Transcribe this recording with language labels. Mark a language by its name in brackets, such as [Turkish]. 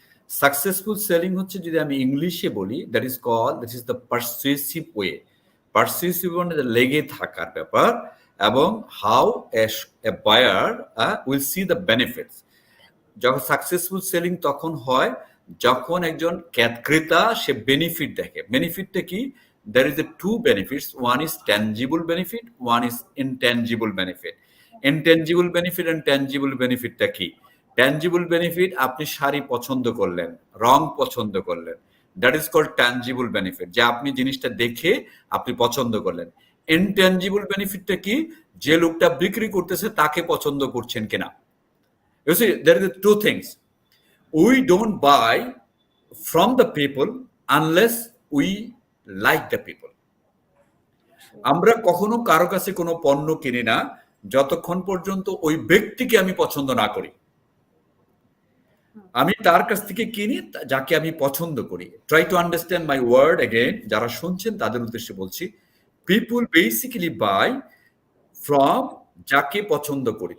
[Bangla] Successful selling হচ্ছে, যদি আমি ইংলিশে বলি, [English] That is the persuasive way. [Bangla] পারসুয়েসিভ মানে লেগে থাকার ব্যাপার, এবং [English] How a buyer will see the benefits. [Bangla] যখন সাকসেসফুল সেলিং তখন হয় যখন একজন ক্রেতা সে বেনিফিট দেখে। বেনিফিটটা কি? [English] There is a 2 benefits. One is tangible benefit, one is intangible benefit. Intangible benefit and tangible benefit [Bangla] টা কি? Tangible benefit, আপনি শাড়ি পছন্দ করলেন, রং পছন্দ করলেন, [English] that is called tangible benefit, [Bangla] যে আপনি জিনিসটা দেখে আপনি পছন্দ করলেন। Intangible benefit টা কি? যে লোকটা বিক্রি করতেছে তাকে পছন্দ করছেন কিনা। [English] You see, there are 2 things. We don't buy from the people unless we like the people. [Bangla] আমরা কখনো কারো কাছে কোনো পণ্য কিনি না যতক্ষণ পর্যন্ত ওই ব্যক্তিকে আমি পছন্দ না করি। আমি তার কাছ থেকে কিনি যাকে আমি পছন্দ করি। [English] try to understand my word again, [Bangla] যারা শুনছেন তাদের উদ্দেশ্যে বলছি, [English] people basically buy from [Bangla] যাকে পছন্দ করি।